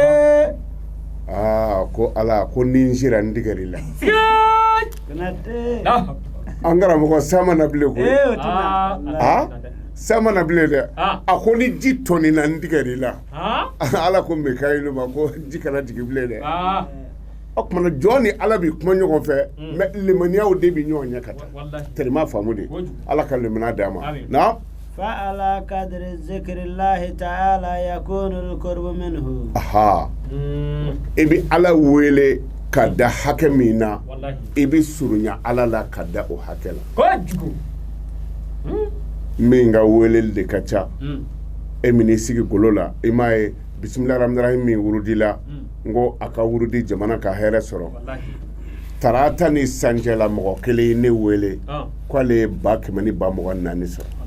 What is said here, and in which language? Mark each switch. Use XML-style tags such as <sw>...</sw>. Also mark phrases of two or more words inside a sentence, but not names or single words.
<bm>ko ala ko ni n sera n tigɛr'i la an karamɔgɔ sa mana bilen koyi sa mana bilen dɛ a ko ni ji tɔnina n tigɛr'i la ala ko Mikayilu ma ko ji kana jigin bilen dɛ o kumana jɔn ni ala bi kuma ɲɔgɔn fɛ mais limaniyaw de bi ɲɔgɔn ɲɛ ka taa tellement faamu de ala ka limaniya d'a ma na</bm> <ar>فعلى قدر ذكر الله تعالى يكون القرب منه</ar> <bm>i bi ala wele ka da hakɛ min na i bi surunya ala la ka da o hakɛ la min ka weleli de ka ca e min i sigi golo la i m'a ye</bm> <ar>بسم الله الرحمن الرحيم</ar> <bm>min wurudi la n ko a ka wurudi jamana ka hɛrɛ sɔrɔ tarata ni sancɛla mɔgɔ kelen ye ne wele k'ale ye 1,240 sɔrɔ</bm>